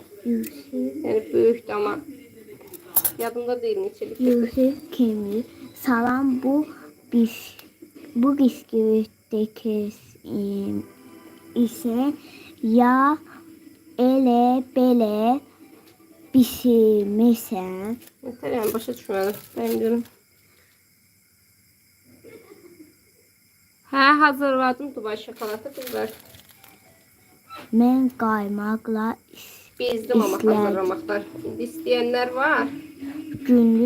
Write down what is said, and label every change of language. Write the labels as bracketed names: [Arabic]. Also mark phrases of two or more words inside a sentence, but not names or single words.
[Azerbaijani] Yəni böyükdür ama yadımda deyil neçəlikdir. Yusuf Kemil, salam bu bisküvitdeki ise ya elə belə bişirmisən. Yeter yani başa düşmədim. [Turkish] Ben diyorum. [Azerbaijani] Hə, hazırladım [Turkish] Dubai şokolatı kızlar. [Azerbaijani] Mən qaymaqla [Turkish] Bezdim ama hazırlamaktan. [Azerbaijani] İndi istəyənlər var. günlük